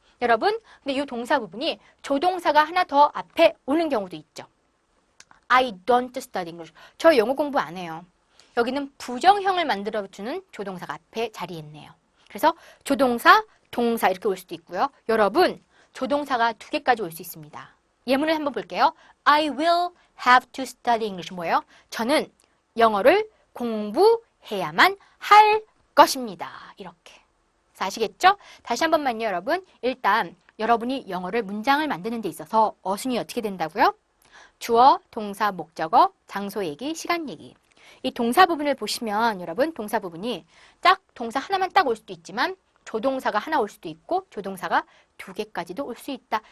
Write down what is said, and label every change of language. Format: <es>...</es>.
<ko>여러분, 근데 이 동사 부분이 조동사가 하나 더 앞에 오는 경우도 있죠.</ko> <en>I don't study English.</en> <ko>저 영어 공부 안 해요. 여기는 부정형을 만들어주는 조동사가 앞에 자리했네요. 그래서 조동사, 동사 이렇게 올 수도 있고요. 여러분, 조동사가 2개까지 올 수 있습니다. 예문을 한번 볼게요.</ko> <en>I will have to study English.</en> <ko>뭐예요? 저는 영어를 공부해야만 할 것입니다. 이렇게. 아시겠죠? 다시 한 번만요, 여러분. 일단 여러분이 영어를 문장을 만드는 데 있어서 어순이 어떻게 된다고요? 주어, 동사, 목적어, 장소 얘기, 시간 얘기. 이 동사 부분을 보시면 여러분 동사 부분이 딱 동사 하나만 딱 올 수도 있지만 조동사가 하나 올 수도 있고 조동사가 2개까지도 올 수 있다.</ko>